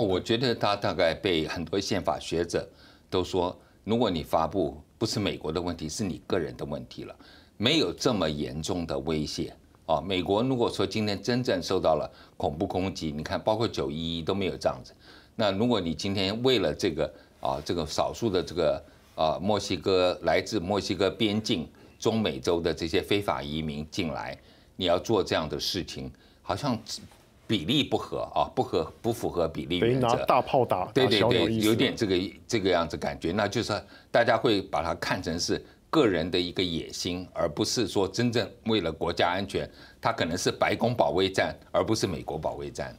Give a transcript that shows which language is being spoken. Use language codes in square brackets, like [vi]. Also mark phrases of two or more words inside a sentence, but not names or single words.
[zh] 我覺得他大概被很多憲法學者都說，如果你發布，不是美國的問題，是你個人的問題了，沒有這麼嚴重的威脅啊。美國如果說今天真正受到了恐怖攻擊，你看包括911都沒有這樣子。那如果你今天為了這個少數的這個墨西哥來自墨西哥邊境中美洲的這些非法移民進來，你要做這樣的事情，好像比例不合啊，不符合比例原则，等于拿大炮打对，小鸟意思，有点这个样子感觉，那就是大家会把它看成是个人的一个野心，而不是说真正为了国家安全，它可能是白宫保卫战，而不是美国保卫战。